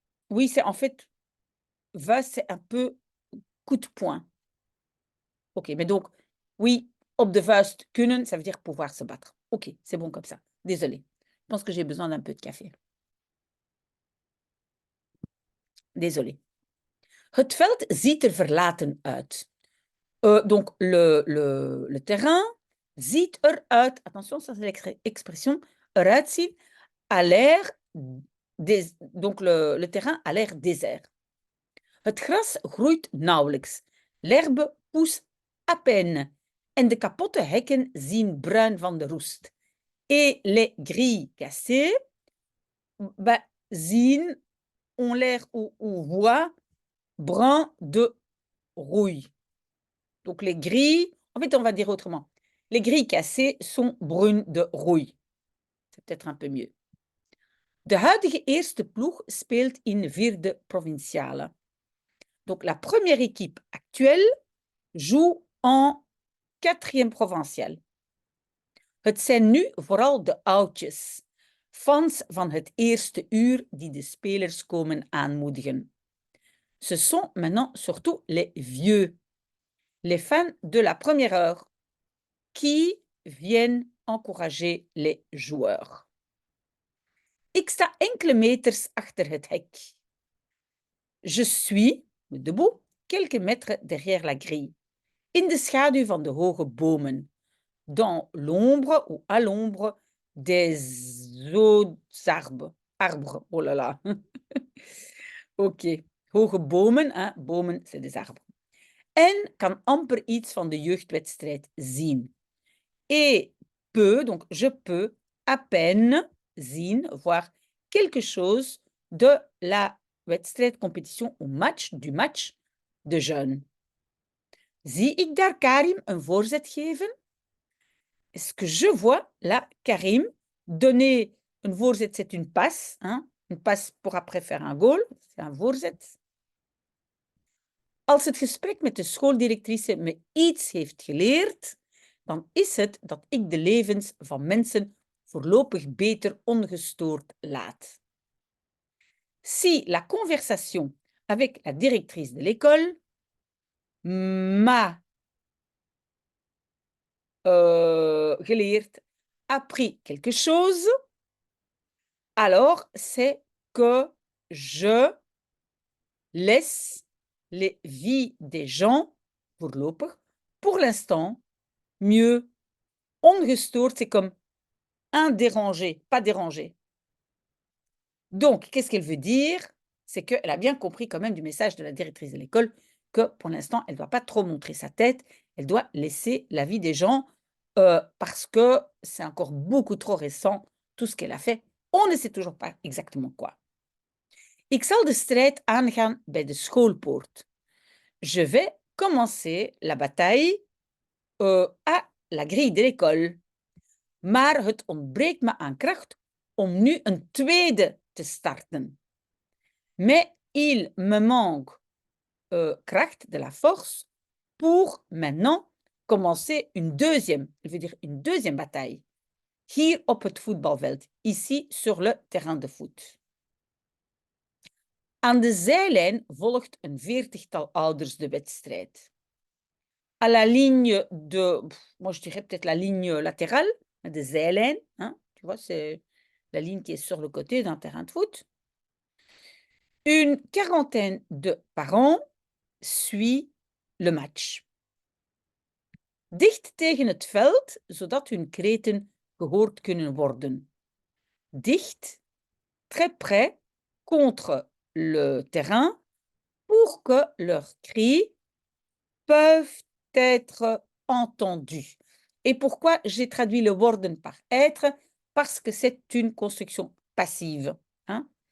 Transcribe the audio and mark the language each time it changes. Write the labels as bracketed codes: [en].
[fr] Oui, c'est en fait, vuist, c'est un peu coup de poing. OK, mais donc, oui, [nl] op de vuist kunnen, [fr] ça veut dire pouvoir se battre. OK, c'est bon comme ça. Désolée. Je pense que j'ai besoin d'un peu de café. Désolée. [nl] Het veld ziet er verlaten uit. [fr] Donc, le terrain [nl] ziet eruit, [fr] attention, ça c'est l'expression, [nl] eruit zien, [fr] a l'air, donc le terrain a l'air désert. [nl] Het gras groeit nauwelijks. [fr] L'herbe pousse à peine. [nl] En de kapotte hekken zien bruin van de roest. [fr] Et les grilles cassées zien, ont l'air ou voient brun de rouille. Donc les grilles, en fait on va dire autrement, les grilles cassées sont brunes de rouille. C'est peut-être un peu mieux. [nl] De huidige eerste ploeg speelt in vierde provinciale. [fr] Donc la première équipe actuelle joue en quatrième provinciale. [nl] Het zijn nu vooral de oudjes, fans van het eerste uur die de spelers komen aanmoedigen. [fr] Ce sont maintenant surtout les vieux, les fans de la première heure, qui viennent encourager les joueurs. [nl] Ik sta enkele meters achter het hek. [fr] Je suis debout quelques mètres derrière la grille, [nl] in de schaduw van de hoge bomen, [fr] dans l'ombre ou à l'ombre des arbres. Arbres, oh là là. Ok, [nl] hoge bomen, [fr] hein? Bomen, c'est des arbres. [nl] En kan amper iets van de jeugdwedstrijd zien. [fr] Et peut, donc je peux à peine zien, voir quelque chose de la wedstrijd, compétition ou match, du match de jeunes. [nl] Zie ik daar Karim een voorzet geven? [fr] Est-ce que je vois là Karim donner une voorzet, c'est une passe, hein? Une passe pour après faire un goal, c'est un voorzet. [nl] Als het gesprek met de schooldirectrice me iets heeft geleerd, dan is het dat ik de levens van mensen voorlopig beter ongestoord laat. [fr] Si la conversation avec la directrice de l'école m'a geleerd, appris quelque chose, alors c'est que je laisse les vies des gens, voorlopig, pour l'instant, mieux. Ongestoord, c'est comme indérangé, pas dérangé. Donc, qu'est-ce qu'elle veut dire? C'est qu'elle a bien compris quand même du message de la directrice de l'école que pour l'instant, elle ne doit pas trop montrer sa tête, elle doit laisser la vie des gens parce que c'est encore beaucoup trop récent, tout ce qu'elle a fait. On ne sait toujours pas exactement quoi. [nl] Ik zal de strijd aangaan bij de schoolpoort. [fr] Je vais commencer la bataille à la grille de l'école. [nl] Maar het ontbreekt me aan kracht om nu een tweede te starten. [fr] Mais il me manque kracht, de la force, pour maintenant commencer une deuxième, je veux dire une deuxième bataille. [nl] Hier op het voetbalveld, [fr] ici sur le terrain de foot. [nl] Aan de zijlijn volgt een 40-tal ouders de wedstrijd. [fr] À la ligne de, moi je dirais peut-être la ligne latérale, de zijlijn, hein, tu vois, c'est la ligne qui est sur le côté d'un terrain de foot. Une quarantaine de parents suit le match. [nl] Dicht tegen het veld, zodat hun kreten gehoord kunnen worden. [fr] Dicht, très près, contre le terrain, pour que leurs cris peuvent être entendus. Et pourquoi j'ai traduit le worden par être? Parce que c'est une construction passive. Hein?